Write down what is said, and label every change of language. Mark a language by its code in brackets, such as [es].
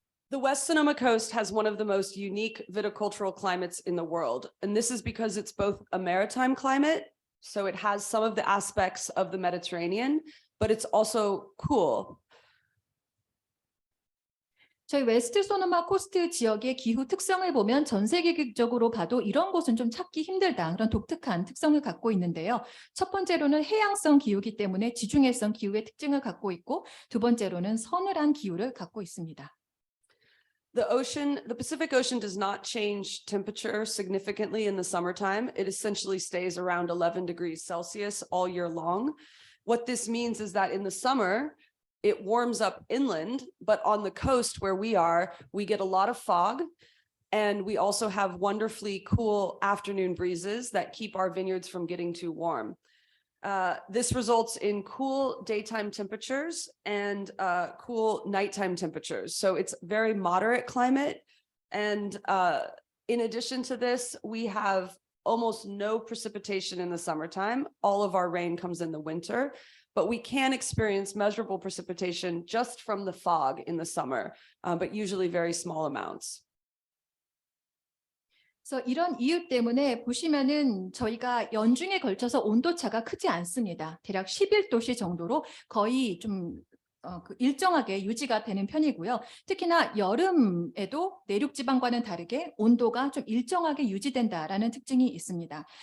[en] The West Sonoma Coast has one of the most unique viticultural climates in the world, and this is because it's both a maritime climate, so it has some of the aspects of the Mediterranean, but it's also cool. [ko] 저희 웨스트 소노마 코스트 지역의 기후 특성을 보면 전 세계적으로 봐도 이런 곳은 좀 찾기 힘들다. 그런 독특한 특성을 갖고 있는데요. 첫 번째로는 해양성 기후이기 때문에 지중해성 기후의 특징을 갖고 있고, 두 번째로는 서늘한 기후를 갖고 있습니다. [en] The Pacific Ocean does not change temperature significantly in the summertime. It essentially stays around 11 degrees Celsius all year long. What this means is that in the summer, it warms up inland, but on the coast where we are, we get a lot of fog. And we also have wonderfully cool afternoon breezes that keep our vineyards from getting too warm. This results in cool daytime temperatures and cool nighttime temperatures. So it's very moderate climate. And in addition to this, we have almost no precipitation in the summertime. All of our rain comes in the winter, but we can experience measurable precipitation just from the fog in the summer, but usually very small amounts. [ko] 그래서 이런 이유 때문에 보시면은 저희가 연중에 걸쳐서 온도차가 크지 않습니다. 대략 11도씨 정도로 거의 좀 일정하게 유지가 되는 편이고요. 특히나 여름에도 내륙 지방과는 다르게 온도가 좀 일정하게 유지된다라는 특징이 있습니다.